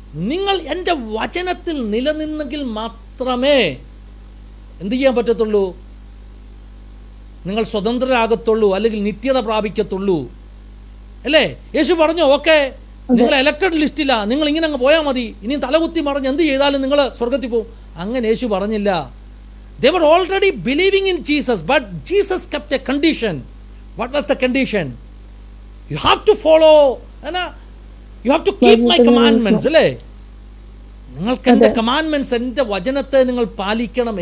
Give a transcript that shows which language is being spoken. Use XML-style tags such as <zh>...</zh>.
<ml>നിങ്ങൾ എൻ്റെ വചനത്തിൽ നിലനിന്നെങ്കിൽ മാത്രമേ എന്ത് ചെയ്യാൻ പറ്റത്തുള്ളൂ? നിങ്ങൾ സ്വതന്ത്രരാകത്തുള്ളൂ, അല്ലെങ്കിൽ നിത്യത പ്രാപിക്കത്തുള്ളൂ, അല്ലേ? യേശു പറഞ്ഞു, ഓക്കെ നിങ്ങൾ എലക്റ്റഡ് ലിസ്റ്റില്ല, നിങ്ങൾ ഇങ്ങനെ അങ്ങ് പോയാൽ മതി, ഇനി തലകുത്തി മറിഞ്ഞ് എന്ത് ചെയ്താലും നിങ്ങൾ സ്വർഗത്തിൽ പോകും. അങ്ങനെ യേശു പറഞ്ഞില്ല.</ml> <en>They were already believing in Jesus, but Jesus kept a condition. What was the condition? You have to follow, you have to keep my commandments, അല്ലേ?</en> <ml>നിങ്ങൾക്ക് എൻ്റെ കമാൻഡ്മെന്റ്സ്, എൻ്റെ വചനത്തെ നിങ്ങൾ പാലിക്കണം.</ml>